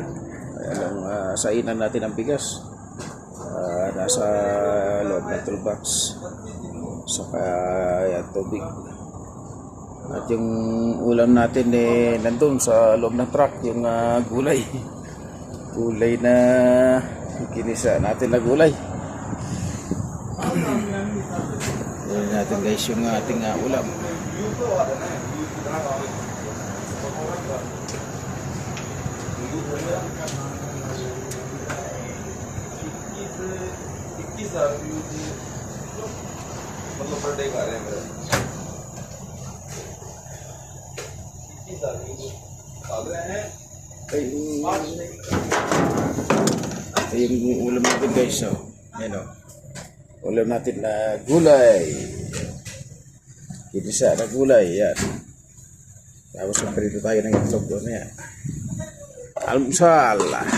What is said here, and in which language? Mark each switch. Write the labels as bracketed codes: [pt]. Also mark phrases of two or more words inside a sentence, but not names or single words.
[tl] Alang sainan natin ang bigas. Nasa loob ng toolbox, saka tubig, at yung ulam natin nandun sa loob ng truck, yung gulay na kinisa natin na gulay. Yan natin guys yung ating ulam. [hi] मतलब [en] per day [hi] खा रहे हैं मेरा 21 खा रहे हैं। [tl] Ito yung ulam natin guys. Yan o. Ulam natin na gulay. Kinisa na gulay. Yan. Tapos magprito tayo ng itlog doon. Yan. Almusal.